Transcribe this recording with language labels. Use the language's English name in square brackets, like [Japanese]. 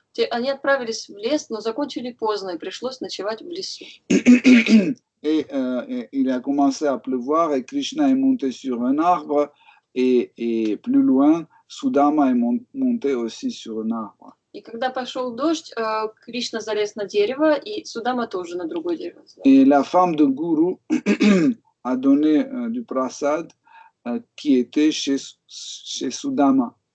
[Russian] Они отправились в лес, но закончили поздно и пришлось ночевать в лесу. [French] Et il a commencé à pleuvoir et Krishna est monté sur un arbre et plus loin, Sudama est monté aussi sur un arbre. [Russian] И когда пошел дождь, Кришна залез на дерево, и Судама тоже на другое дерево. [French] Et la femme de Guru a donné du prasad qui était chez Sudama.